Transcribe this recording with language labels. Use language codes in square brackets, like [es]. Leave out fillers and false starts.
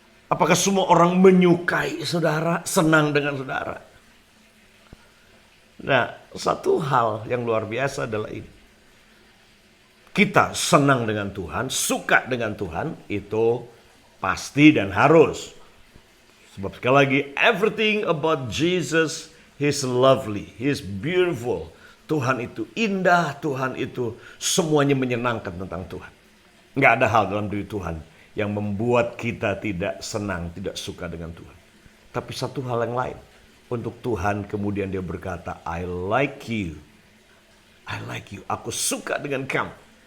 [id] Apakah semua orang menyukai saudara? Senang dengan saudara? Nah, satu hal yang luar biasa adalah ini. Kita senang dengan Tuhan, suka dengan Tuhan, itu pasti dan harus. Sebab sekali lagi, [en] everything about Jesus, He's lovely, He's beautiful. [id] Tuhan itu indah, Tuhan itu semuanya menyenangkan tentang Tuhan. Nggak ada hal dalam diri Tuhan yang membuat kita tidak senang, tidak suka dengan Tuhan. Tapi satu hal yang lain, untuk Tuhan kemudian dia berkata, [en] I like you, [id] aku suka dengan kamu.